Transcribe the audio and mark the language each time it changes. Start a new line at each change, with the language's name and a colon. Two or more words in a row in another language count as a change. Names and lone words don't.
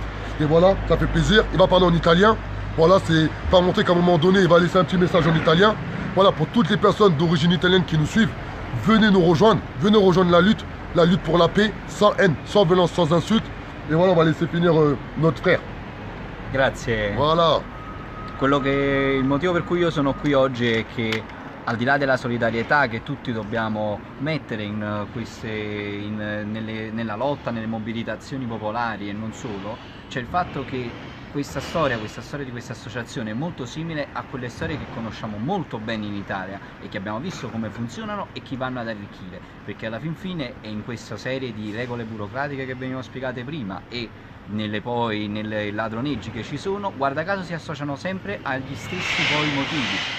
French: Et voilà, ça fait plaisir. Il va parler en italien. Voilà, c'est pas montrer qu'à un moment donné, il va laisser un petit message en italien. Voilà, pour toutes les personnes d'origine italienne qui nous suivent, venez nous rejoindre, venez rejoindre la lutte pour la paix, sans haine, sans violence, sans insulte. Et voilà, on va laisser finir notre frère. Grazie. Voilà.
Italian: Il motivo per cui io sono qui oggi è che al di là della solidarietà che tutti dobbiamo mettere nella lotta, nelle mobilitazioni popolari e non solo, c'è il fatto che questa storia di questa associazione è molto simile a quelle storie che conosciamo molto bene in Italia e che abbiamo visto come funzionano e chi vanno ad arricchire, perché alla fin fine è in questa serie di regole burocratiche che venivano spiegate prima e nelle ladroneggi che ci sono, guarda caso si associano sempre agli stessi poi motivi.